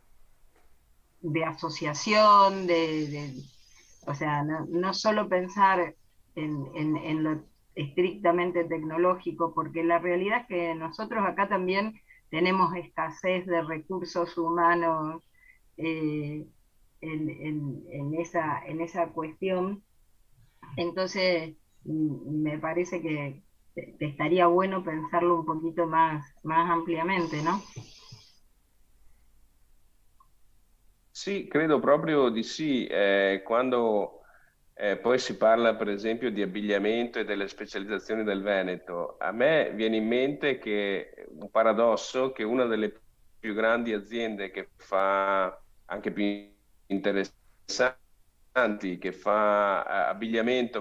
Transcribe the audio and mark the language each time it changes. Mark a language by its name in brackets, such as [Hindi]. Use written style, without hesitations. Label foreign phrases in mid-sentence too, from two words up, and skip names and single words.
[Spanish] asociación, o sea, no solo pensar en lo estrictamente tecnológico, porque la realidad es que nosotros acá también tenemos escasez de recursos humanos en esa cuestión. Entonces, me parece que estaría bueno pensarlo un poquito más ampliamente, ¿no? [Italian] Sì, credo proprio di sì. Quando poi si parla, per esempio, di abbigliamento e delle specializzazioni del Veneto, a me viene in mente che un paradosso che una delle più grandi aziende che fa anche più interessanti che fa abbigliamento